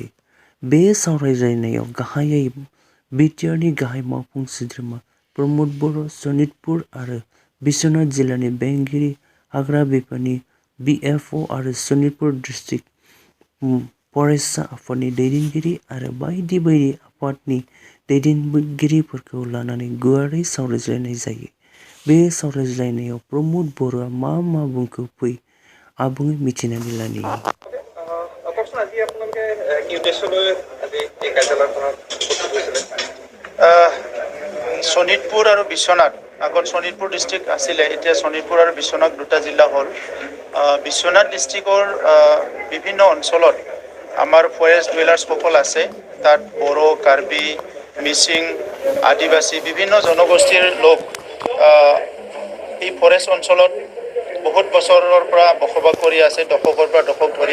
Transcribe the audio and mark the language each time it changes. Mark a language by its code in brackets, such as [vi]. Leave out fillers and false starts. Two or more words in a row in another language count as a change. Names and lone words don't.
[brx] बे सावरायलायनायाव गाहायै BTRनि गाहाय मावफुं सोद्रोमा प्रमद बर', सनितपुर आरो बिश्वनाथ जिल्लानि बेंगिरि, हाग्रा बिफाननि BFO आरो सनितपुर [en] district forest [brx] आफादनि दैदेनगिरि आरो बायदि आफादनि दैदेनगिरिफोरखौ लानानै गुवारै सावरायलायनाय जायो। बे सावरायलायनायाव प्रमद बर'आ मा बुंखो फै आबुङै मिथिनानै लानि। [as] शोणितपुर और विश्वनाथ আগত শোণিতপুৰ ডিষ্ট্ৰিক্ট আছিলে, এতিয়া শোণিতপুৰ আৰু বিশ্বনাথ দুটা জিলা হ'ল। বিশ্বনাথ ডিষ্ট্ৰিক্টৰ বিভিন্ন অঞ্চলত আমাৰ [en] forest dwellers [as] আছে। তাত বড়ো, কাৰ্বি, মিচিং, আদিবাসী বিভিন্ন জনগোষ্ঠীৰ লোক এই ফৰেষ্ট অঞ্চলত বহুত বছৰৰ পৰা বসবাস কৰি আছে, দশকৰ পৰা দশক ধৰি।